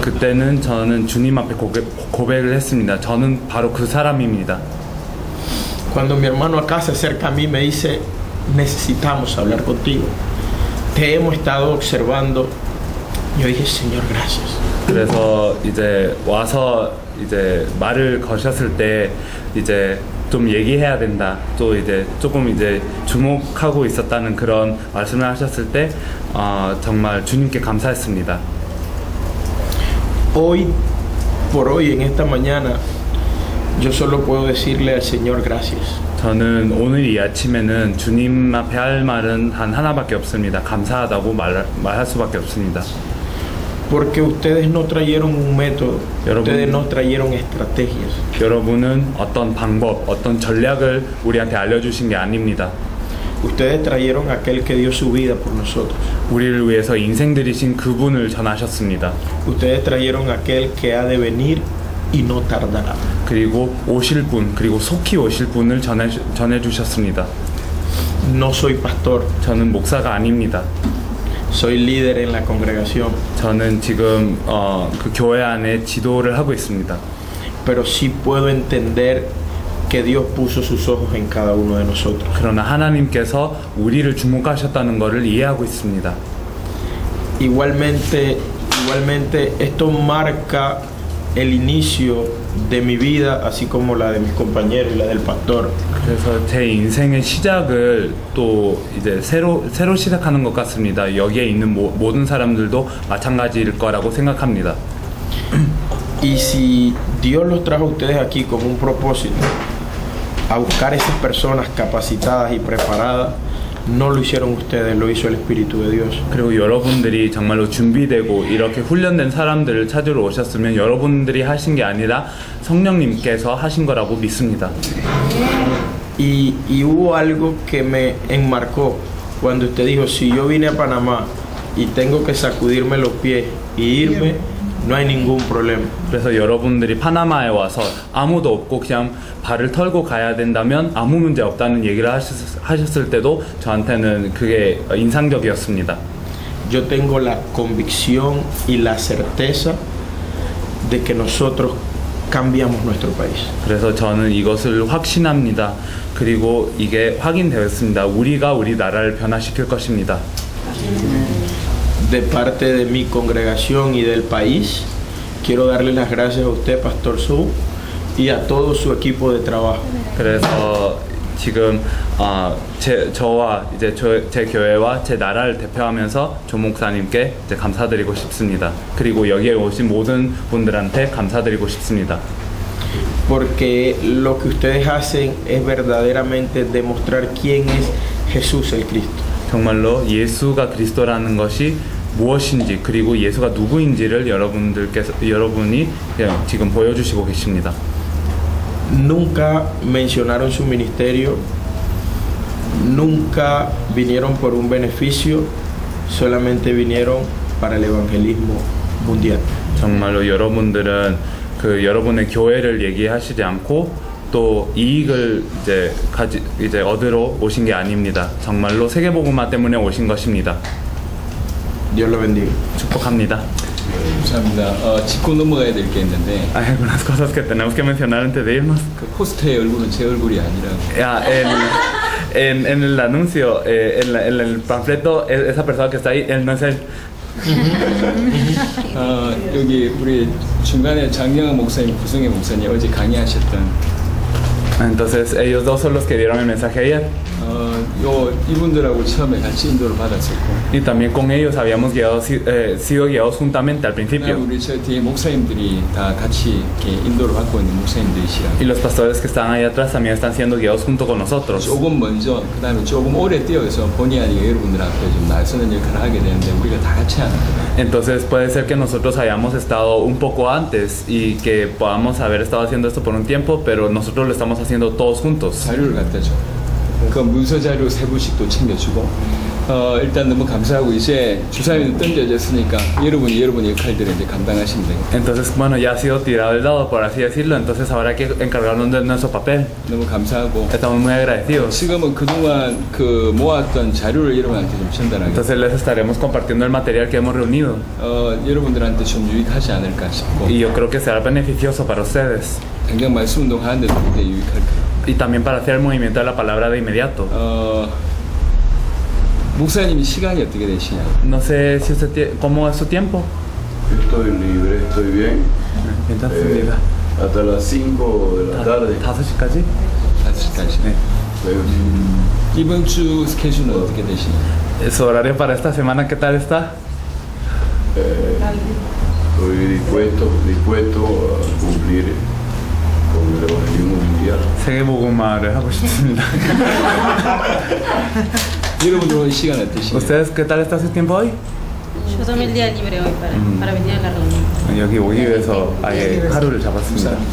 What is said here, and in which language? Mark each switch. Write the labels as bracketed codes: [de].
[ko] 그때는 저는 주님 앞에 고백을 했습니다. 저는 바로 그 사람입니다. [es] Cuando mi hermano acá se acerca a mí me dice, necesitamos hablar contigo. Te hemos estado observando. Yo dije, Señor, gracias. [ko] 그래서 이제 와서 이제 말을 거셨을 때 이제 좀 얘기해야 된다. 또 이제 조금 이제 주목하고 있었다는 그런 말씀을 하셨을 때 정말 주님께 감사했습니다. [es] Hoy por hoy, en esta mañana, yo solo puedo decirle al Señor gracias. [ko] 저는 오늘 이 아침에는 주님 앞에 할 말은 단 하나밖에 없습니다. 감사하다고 말할 수밖에 없습니다. [es] Porque ustedes no trajeron un método, [ko] 여러분, [es] ustedes no trajeron estrategias. [ko] 여러분은 어떤 방법, 어떤 전략을 우리한테 알려주신 게 아닙니다. [es] Ustedes trajeron aquel que dio su vida por nosotros. [ko] 우리를 위해서 인생 들이신 그분을 전하셨습니다. [es] Ustedes trajeron aquel que ha de venir y no tardará. [ko] 그리고 오실 분, 그리고 속히 오실 분을 전해주셨습니다. [es] No soy pastor, [ko] 저는 목사가 아닙니다. [es] soy líder en la congregación, [ko] 저는 지금 그 교회 안에 지도를 하고 있습니다. [es] pero sí puedo entender que Dios puso sus ojos en cada uno de nosotros. [ko] 그러나 하나님께서 우리를 주목하셨다는 것을 이해하고 있습니다. [es] Igualmente esto marca el inicio de mi vida, así como la de mis compañeros y la del pastor. [ko] 그래서 제 인생의 시작을 또 이제 새로 시작하는 것 같습니다. 여기에 있는 모든 사람들도 마찬가지일 거라고 생각합니다. [es] Y si Dios los trajo a ustedes aquí con un propósito, a buscar esas personas capacitadas y preparadas, no lo hicieron ustedes, lo hizo el Espíritu de Dios. [ko] 그리고 여러분들이 정말로 준비되고 이렇게 훈련된 사람들을 찾으러 오셨으면 여러분들이 하신 게 아니라 성령님께서 하신 거라고 믿습니다. [es] Y hubo algo que me enmarcó cuando usted dijo, si yo vine a Panamá y tengo que sacudirme los pies y irme, no hay ningún problema. [ko] 그래서 여러분들이 파나마에 와서 아무도 없고 그냥 발을 털고 가야 된다면 아무 문제 없다는 얘기를 하셨을 때도 저한테는 그게 인상적이었습니다. [es] Yo tengo la convicción y la certeza de que nosotros cambiamos nuestro país. [ko] 그래서 저는 이것을 확신합니다. 그리고 이게 확인되었습니다. 우리가 우리나라를 변화시킬 것입니다. [es] De parte de mi congregación y del país, quiero darle las gracias a usted, Pastor Su, y a todo su equipo de trabajo. [ko] 그래서 지금 저와 이제 제 교회와 제 나라를 대표하면서 조 목사님께 이제 감사드리고 싶습니다. 그리고 여기에 오신 모든 분들한테 감사드리고 싶습니다. [es] Porque lo que ustedes hacen es verdaderamente demostrar quién es Jesús el Cristo. [ko] 정말로 예수가 그리스도라는 것이 무엇인지 그리고 예수가 누구인지를 여러분이 지금 보여주시고 계십니다. [es] Nunca mencionaron su ministerio, nunca vinieron por un beneficio, solamente vinieron para el evangelismo mundial. [ko] 정말로 여러분들은 여러분의 교회를 얘기하시지 않고 또 이익을 이제 얻으러 오신 게 아닙니다. 정말로 세계복음화 때문에 오신 것입니다. [es] Dios lo bendiga. [ko] 축복합니다. 감사합니다. 짚고 넘어가야 될 게 있는데 [es] Hay algunas cosas que tenemos que mencionar antes de irnos. [ko] 그 포스터의 얼굴은 제 얼굴이 아니라 [es] Ya, en el anuncio, en el panfleto, esa persona que está ahí, él no es él. [ko] 여기 우리 중간에 장영은 목사님, 구성의 목사님 어제 강의하셨던 [es] Entonces ellos dos son los que dieron el mensaje ayer. [ko] 이분들하고 처음에 같이 인도를 받았었고 [es] Y también con ellos habíamos sido guiados juntamente al principio. [ko] 우리 저 뒤에 목사님들이 다 같이 이렇게 인도를 받고 있는 목사님들이시라. [es] Y los pastores que están ahí atrás también están siendo guiados junto con nosotros. [ko] 조금 먼저 그다음에 조금 오래 뛰어서 본의 아니게 여러분들 앞에 좀 나서는 역할을 하게 되는데 우리가 다 같이 하는 거예요. [es] Entonces puede ser que nosotros hayamos estado un poco antes y que podamos haber estado haciendo esto por un tiempo, pero nosotros lo estamos haciendo todos juntos. [ko] 자료를 갖다 줘. 그 문서 자료 세 부씩 또 챙겨주고 일단 너무 감사하고 이제 주사위는 던져졌으니까 여러분이 여러분의 역할들을 이제 감당하시면 돼요. [es] Entonces, bueno, ya ha sido tirado el dado, por así decirlo, entonces ahora hay que encargarnos de nuestro papel. [ko] 너무 감사하고 [es] Estamos muy agradecidos. [ko] 지금은 그동안 그 모았던 자료를 여러분한테 좀 전달하겠습니다. [es] Entonces les estaremos compartiendo el material que hemos reunido. [ko] 여러분들한테 좀 유익하지 않을까 싶고 [es] Y yo creo que será beneficioso para ustedes. [ko] 당장 말씀 운동 하는데도 굉장히 유익할 거예요. [es] Y también para hacer el movimiento de la palabra de inmediato. [ko] 목사님이 시간이 어떻게 되시냐? [es] No sé si usted cómo es su tiempo. Estoy libre, estoy bien. Entonces, Hasta las 5 de la tarde. [ko] 5시까지? 5시까지. 네. 이번 주 스케줄은 어떻게 되시냐? [es] ¿Su horario para esta semana qué tal está? Estoy dispuesto a cumplir con el evangelismo mundial. [ko] 세계복음화를 하고 싶습니다. 여러분들 오늘 시간 어떠시냐? [es] ¿Ustedes qué tal está su tiempo hoy? Yo tomé el día libre hoy para venir a la reunión. [ko] 여기 오기 위해서 아예 하루를 잡았습니다.